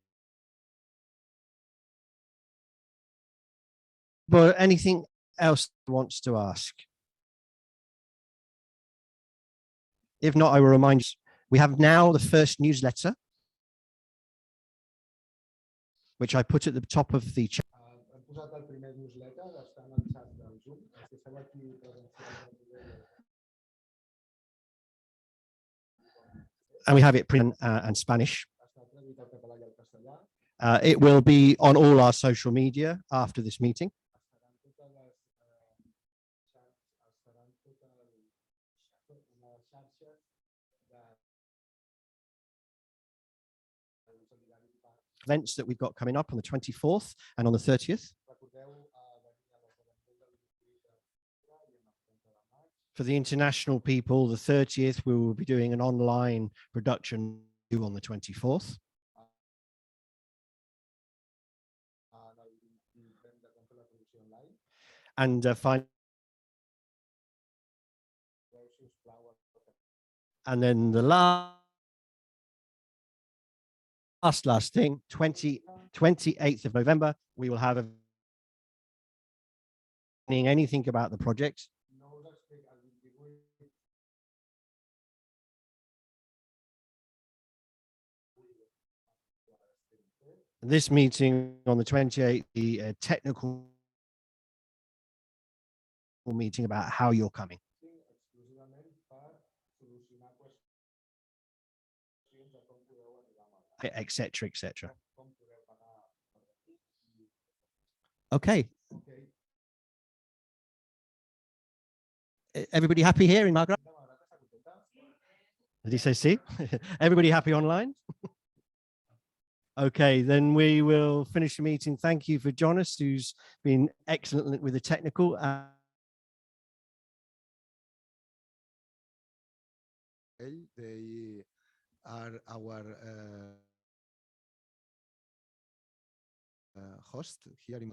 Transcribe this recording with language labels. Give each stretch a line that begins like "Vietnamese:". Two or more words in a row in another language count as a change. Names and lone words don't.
English: But anything else wants to ask? If not, I will remind you, we have now the first newsletter, which I put at the top of the chat.
Catalan: Hem posat el primer newsletter, està en el xat del Zoom. Els que esteu aquí presencials,
English: And we have it print and Spanish.
Catalan: està traduït al català i al castellà.
English: It will be on all our social media after this meeting.
Catalan: Estaran totes les xarxes de solidaritat.
English: Events that we've got coming up on the 24th and on the 30th.
Catalan: Recordeu venir a l'esdeveniment de l'octubre i en el 30 de maig.
English: For the international people, the 30th, we will be doing an online production on the 24th.
Catalan: En el 20 de com fer la producció online.
English: And finally,
Catalan: Si us plau,
English: and then the last thing, 28th of November, we will have anything about the project.
Catalan: no us explico el 28.
English: This meeting on the 28th, the technical meeting about how you're coming,
Catalan: Exclusivament per solucionar qüestions de com podeu arribar a Malgrat,
English: etc., etc.
Catalan: com podeu pagar per aquí.
English: Okay, Okay. everybody happy here in Malgrat?
Catalan: De Malgrat està contenta?
English: Did he say see? Everybody happy online? Okay, then we will finish the meeting. Thank you for Jonas, who's been excellent with the technical. They are our host here in